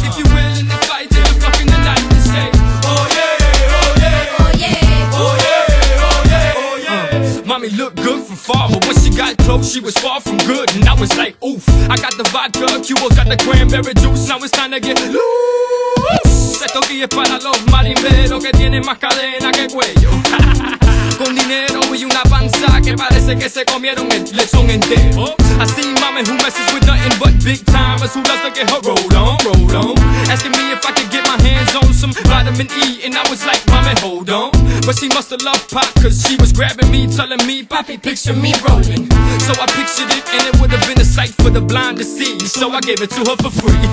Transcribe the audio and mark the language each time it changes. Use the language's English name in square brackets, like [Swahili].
[English] If you're willing to fight till the fucking the night, then say, oh yeah, oh yeah, oh yeah, oh yeah, oh yeah, oh yeah. Mommy looked good from far, but when she got close, she was far from good, and I was like, oof. I got the vodka, Cuba got the cranberry juice. Now it's time to get loose. [Spanish] Esto aquí es para los marimberos que tienen más cadena que cuello. Con dinero y una panza que parece que se comieron el lechón entero. [English] I see mama who messes with nothing but big timers who loves to get her roll on. Asking me if I could get my hands on some vitamin E, and I was like, mommy, hold on. But she must have loved pop, cause she was grabbing me, telling me, Poppy, picture me rolling. So I pictured it, and it would have been a sight for the blind to see. So I gave it to her for free.